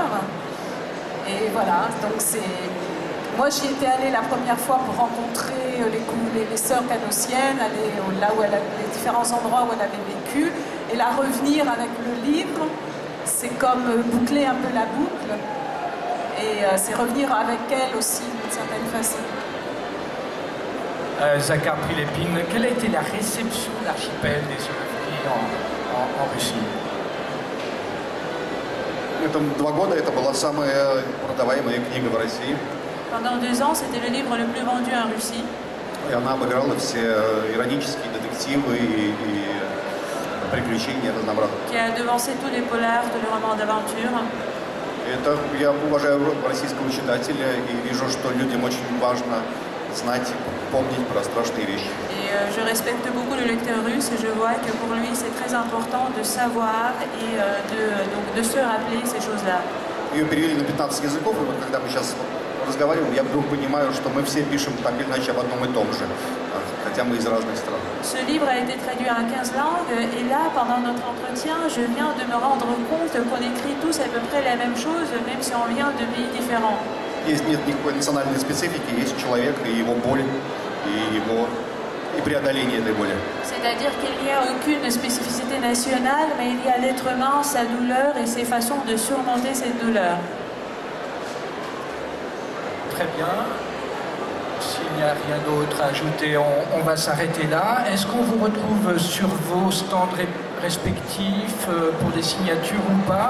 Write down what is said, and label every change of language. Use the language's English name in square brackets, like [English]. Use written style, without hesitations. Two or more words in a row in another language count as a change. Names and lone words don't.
[French] Et voilà, donc moi j'y étais allée la première fois pour rencontrer les sœurs canossiennes, aller là où les différents endroits où elle avait vécu, et la revenir avec le livre, c'est comme boucler un peu la boucle, et c'est revenir avec elle aussi d'une certaine façon. Zakhar Prilepine, quelle a été la réception de l'archipel des œuvres en Russie? [Russian] Это 2 года, это была самая продаваемая книга в России. [French] Pendant 2 ans, c'était le livre le plus vendu en Russie. [Russian] И она обыграла все иронические детективы и приключения разнообразные. [French] Qui a devancé tous les polars, tous les romans d'aventure. [Russian] Это я уважаю российского читателя и вижу, что людям очень важно знать, помнить про страшные вещи. [French] Et je respecte beaucoup le lecteur russe, et je vois que pour lui c'est très important de savoir et de se rappeler ces choses-là. [Russian] Ее перевели на 15 языков, и вот когда мы сейчас разговариваем, я вдруг понимаю, что мы все пишем так или иначе об одном и том же, хотя мы из разных стран. [French] Ce livre a été traduit en 15 langues, et là, pendant notre entretien, je viens de me rendre compte qu'on écrit tous à peu près la même chose, même si on vient de pays différents. [Russian] Здесь нет никакой национальной специфики, есть человек и его боль, и преодоление этой боли. [French] C'est-à-dire qu'il n'y a aucune spécificité nationale, mais il y a l'être humain, sa douleur et ses façons de surmonter cette douleur. Très bien. S'il n'y a rien d'autre à ajouter, on va s'arrêter là. Est-ce qu'on vous retrouve sur vos stands respectifs pour des signatures ou pas?